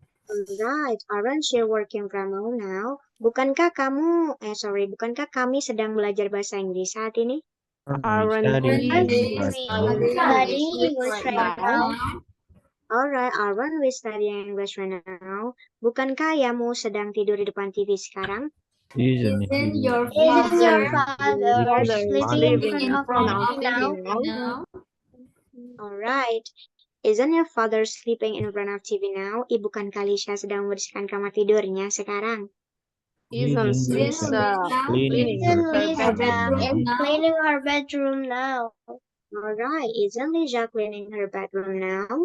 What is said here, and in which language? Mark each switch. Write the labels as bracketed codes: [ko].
[en] alright, aren't you working from home now? [id] Bukankah kami sedang belajar bahasa Inggris saat ini? [en] Aren't we Studying English right now? Alright, aren't we studying English right now? [id] Bukankah ayahmu sedang tidur di depan TV sekarang? [en] Isn't Isn't your Father sleeping sleeping in front of TV now? now? Alright, isn't your father sleeping in front of TV now? [id] Bukankah Lisha sedang membersihkan kamar tidurnya sekarang? [en] Isn't Lisa cleaning her bedroom now? Alright, isn't Lisha cleaning her bedroom now?